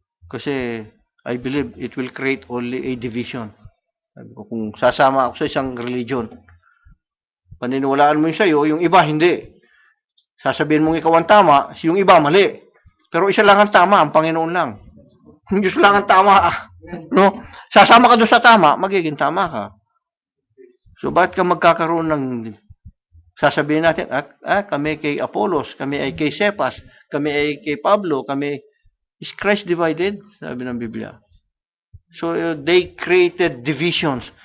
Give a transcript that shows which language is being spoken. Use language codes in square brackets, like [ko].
[en] Kasi I believe it will create only a division. [tl] Sabi ko, kung sasama ako sa isang religion, paniniwalaan mo yung sa'yo, yung iba hindi. Sasabihin mong ikaw ang tama, yung iba mali. Pero isa lang ang tama, ang Panginoon lang. Yung Diyos lang ang tama. No? Sasama ka doon sa tama, magiging tama ka. So, bakit ka magkakaroon ng sasabihin natin, kami kay Apollos, kami ay kay Cephas, kami ay kay Pablo, kami [en] is Christ divided? [tl] Sabi ng Biblia. [en] So, they created divisions.